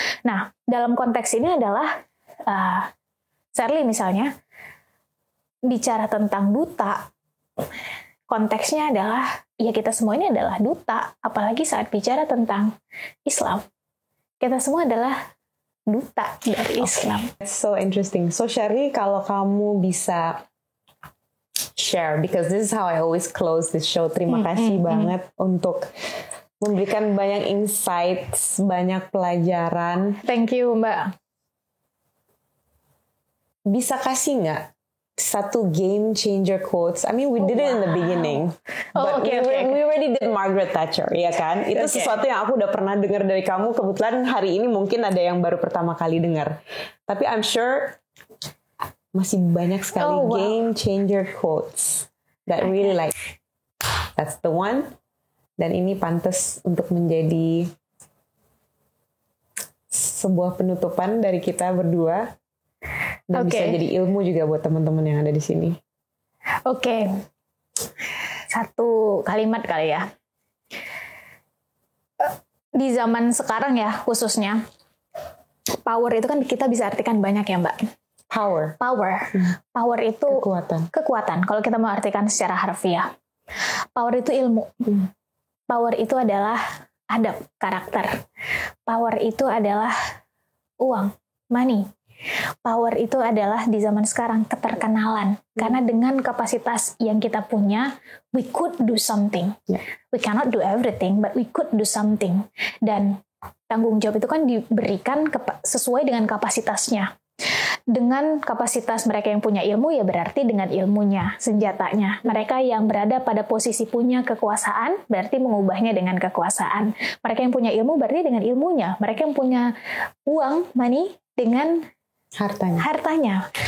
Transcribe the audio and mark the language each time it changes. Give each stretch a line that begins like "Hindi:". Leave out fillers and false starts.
Indonesian: Nah, dalam konteks ini adalah Shirley misalnya bicara tentang duta, konteksnya adalah ya kita semua ini adalah duta, apalagi saat bicara tentang Islam. kita semua adalah duta dari Islam.
English: It's so interesting. So Shirley,
Indonesian: kalau kamu bisa share,
English: because this is how I always close this show.
Indonesian: Terima kasih banget untuk memberikan banyak insights, banyak pelajaran.
English: Thank you, Mbak.
Indonesian: Bisa kasih nggak satu game changer quotes?
English: I mean, we did it in the beginning, but we already did Margaret Thatcher,
Indonesian: ya kan? Itu sesuatu yang aku udah pernah dengar dari kamu. Kebetulan hari ini mungkin ada yang baru pertama kali dengar. Tapi
English: I'm sure
Indonesian: masih banyak sekali
English: game changer quotes that really like, that's the one.
Indonesian: Dan ini pantas untuk menjadi sebuah penutupan dari kita berdua. Dan bisa jadi ilmu juga buat teman-teman yang ada di sini. Oke. Satu kalimat kali ya. Di zaman sekarang ya khususnya, power itu kan kita bisa artikan banyak ya Mbak. Power. Power itu kekuatan. Kalau kita mau artikan secara harfiah. Power itu ilmu. Power itu adalah adab, karakter. Power itu adalah uang, money. Power itu adalah di zaman sekarang keterkenalan. Karena dengan kapasitas yang kita punya,
English: we could do something. We cannot do everything, but we could do something.
Indonesian: Dan tanggung jawab itu kan diberikan sesuai dengan kapasitasnya. Dengan kapasitas mereka yang punya ilmu, ya berarti dengan ilmunya, senjatanya. Mereka yang berada pada posisi punya kekuasaan, berarti mengubahnya dengan kekuasaan. Mereka yang punya ilmu, berarti dengan ilmunya. Mereka yang punya uang, money, dengan hartanya.